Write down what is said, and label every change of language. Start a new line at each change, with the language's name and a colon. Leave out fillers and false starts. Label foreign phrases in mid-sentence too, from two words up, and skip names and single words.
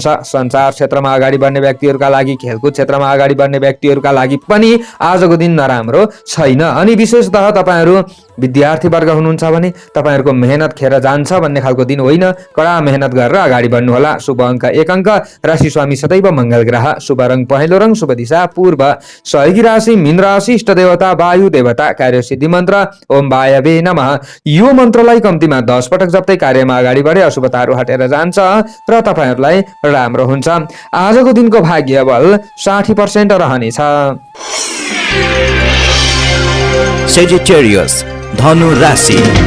Nepali: सञ्चार क्षेत्रमा अगाडि बढ्ने व्यक्तिहरूका लागि, खेलकुद क्षेत्रमा अगाडि बढ्ने व्यक्तिहरूका लागि पनि आजको दिन नराम्रो छैन। अनि विशेषतः तपाईहरु विद्यार्थी वर्ग हुनुहुन्छ भने तपाईहरुको मेहनत खेर जान्छ भन्ने खालको दिन होइन। कडा मेहनत गरेर अगाडि बढ्नु होला। शुभ अङ्क 1 अङ्क, राशि स्वामी सदैव मंगल ग्रह, शुभ रङ पहेँलो रङ, शुभ दिशा पूर्व, सहयोगी राशि मीन राशि, इष्ट देवता वायु देवता, कार्य सिद्धि मन्त्र
Sanskrit: ओम वायवे नमः।
Nepali: यो मन्त्रलाई कम्तीमा 10 पटक जप्दै कार्यमा अगाडि बढे अशुभताहरू हटेर जान्छ र तपाईहरुलाई राम्रो हुन्छ। आजको दिनको भाग्य बल 60% रहनेछ। Sagittarius, धनु राशि।